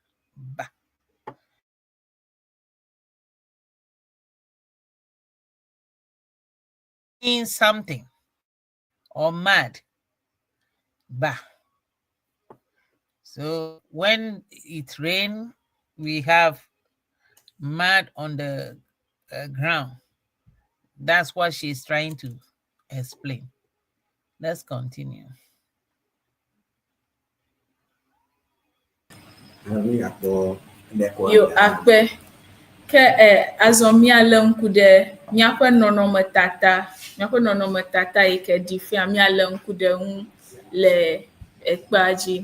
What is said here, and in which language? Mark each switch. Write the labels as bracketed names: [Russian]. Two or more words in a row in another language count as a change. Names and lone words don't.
[English] Means something or mad, ba. So when it rains, we have mud on the ground. That's what she's trying to explain. Let's continue. [Ewe] Yo akpe ke azɔ míalé ŋku ɖe míaƒe nɔnɔmetata yi ke ɖi fia míalé ŋku ɖe ŋu le ekpea dzi.